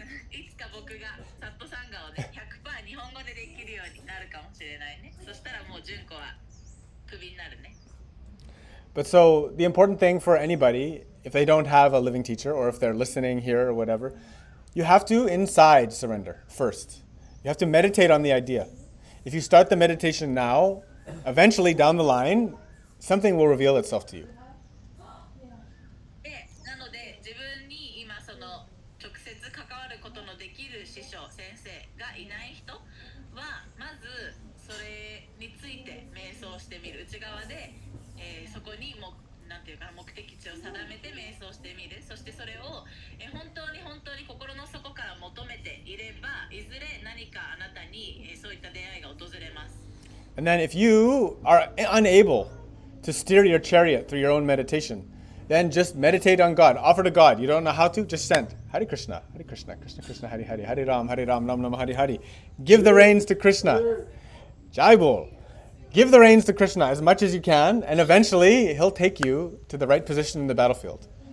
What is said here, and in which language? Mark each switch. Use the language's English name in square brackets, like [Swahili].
[Japanese] いつか僕がサットサンガをね、100% 日本語でできるようになるかもしれないね。そしたらもう純子はクビになるね。 [English] But so the important thing for anybody, if they don't have a living teacher or if they're listening here or whatever, you have to inside surrender first. You have to meditate on the idea. If you start the meditation now, eventually down the line, something will reveal itself to you. [Japanese] で、なので自分に今その直接関わることのできる師匠先生がいない人はまずそれについて瞑想してみる。内側で、そこにもなんていうか目的地を定めて瞑想してみる。そしてそれを、本当に心の底から求めていれば、いずれ何かあなたに、そういった出会いが訪れます。 [English] And then if you are unable to steer your chariot through your own meditation, then just meditate on God. Offer to God. You don't know how to? Just send. Hare Krishna, Krishna Krishna, Hare Hare, Hare Ram, Nam Nam, Hare Hare. Give the reins to Krishna. Jai Bol. Give the reins to Krishna as much as you can, and eventually he'll take you to the right position in the battlefield.